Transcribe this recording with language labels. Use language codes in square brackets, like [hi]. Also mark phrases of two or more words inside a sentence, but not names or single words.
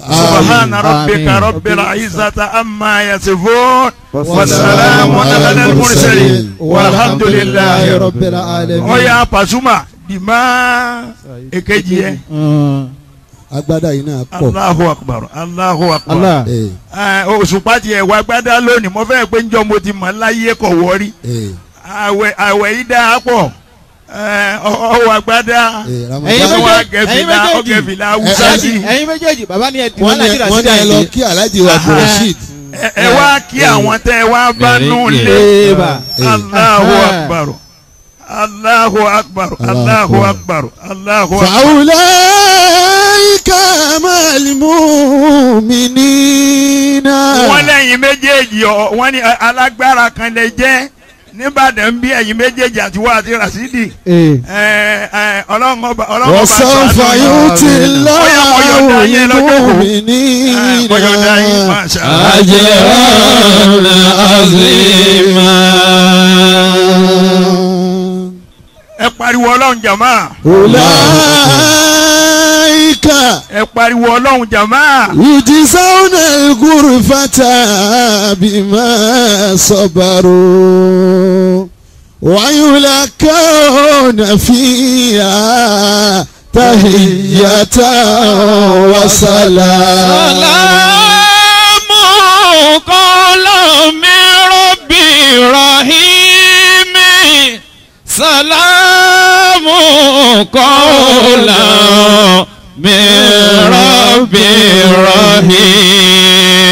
[ar] سبحان ربك رب العزة عما يصفون والسلام على المرسلين والحمد لله رب العالمين. [yo] Oya Pasuma dìmá èkejì yẹ. agbada yìí náà pọ̀. [ar] الله أكبر الله أكبر. Allah. [yo] Òṣùpá tiẹ̀ wá gbádá lónìí mo fẹ́ pé njọ́ mo ti mọ̀ láyé kọ̀ wọ́rí. Àwẹ̀ yìí dáa pọ̀ ọwọ́ agbádá ọgẹ̀fìlà awúsá sí. ẹ̀yin méjèèjì bàbá ni ẹ ti wọ́n ní ẹ lọ kí Alhaji wa Rasheed. ẹ wá kí àwọn tẹ ẹ wá bá nù lé. [ar] الله أكبر الله أكبر الله أكبر الله أكبر. فأولئك مع المؤمنين. [yo] wọ́n lẹ́yìn méjèèjì wọ́n ní alágbára kan lè jẹ́ níbàdàn bí ẹ̀yin méjèèjì àti wá àti Rasidi. ọlọ́run ọba [ar] وسوف يؤت الله المؤمنين أجرا عظيما. [yo] ẹ pariwo ọlọ́run jàmá. [ar] أولئك [yo] ẹ pariwo ọlọ́run jàmá. [ar] يجزون الغرفة بما صبروا ويلقون فيها تحية وسلاما. سلام قولا من رب رحيم. سلام قولا من رب رحيم.